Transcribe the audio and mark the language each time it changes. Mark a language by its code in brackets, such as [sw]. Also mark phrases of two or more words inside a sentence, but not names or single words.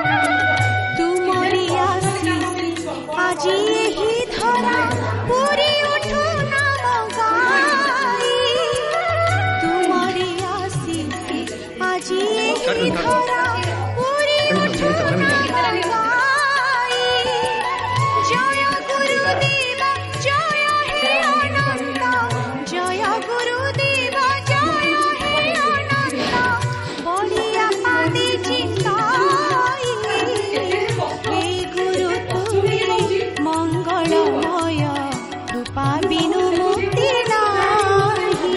[or] ତୁମରି ଆଶିଷ ଆଜି ଏହି ଧରା ପୁରି ଉଠୁ ନାମ ଗାଇ। ତୁମରି ଆଶିଷ ଆଜି ଏହି ଧରା ପୁରି ଉଠୁ ନାମ ଗାଇ। [bn] জয় গুরুদেব জয় হে অনন্ত, জয় গুরুদেব জয় হে অনন্ত বলিয়া পাদে চিন্তাই। হে গুরু তুমি মঙ্গলময় কৃপা বিনু মুক্তি নাহি।